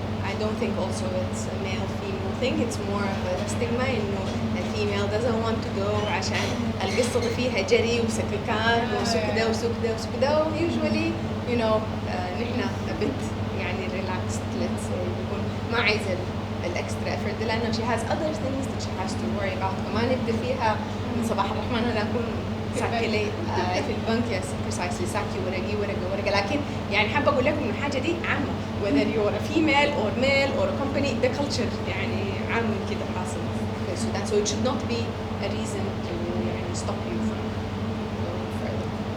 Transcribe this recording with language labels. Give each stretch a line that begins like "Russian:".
English: I don't think also it's a male-female thing. It's more of a stigma
Arabic: إنه الفيميل
English: doesn't want to go
Arabic: عشان القصة دي فيها جري وسككات وسوق ده وسوق ده وسوق ده.
English: Usually نحن a bit يعني relaxed. Let's say
Arabic: يكون ما عايزة
English: الextra effort
Arabic: دي لأنه
English: she has other things that she has to worry about.
Arabic: كمان نبدأ فيها من صباح الرحمن أنا أكون ساكي لي في البنك يس precisely ساكي ورقة لكن يعني حابة أقول لكم إنه الحاجة دي عامة
English: whether you're a female or male or a company the culture
Arabic: يعني عام كده حاصل في السودان
English: so it should not be a reason to يعني stop you from going further.